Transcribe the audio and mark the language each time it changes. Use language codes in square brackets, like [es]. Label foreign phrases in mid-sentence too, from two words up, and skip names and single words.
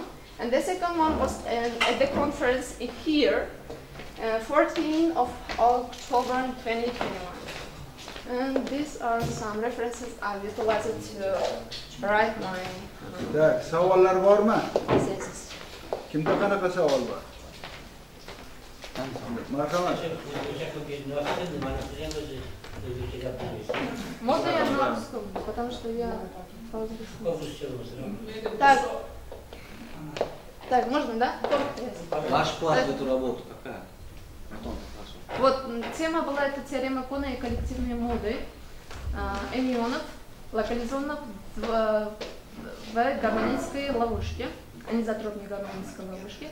[en] And the second one was at the conference here, 14 of October 2021. And these are some references I've utilized to write my thesis. [uz] Kimda qanaqa savol bor? Marhamat. [ru] Можно я на русском, потому что я Так, можно, да? Ваш вклад в эту работу какая? Вот тема была это теорема Кона и коллективные моды анионов, локализованных в гармонической ловушке, анизотропной гармонической ловушке.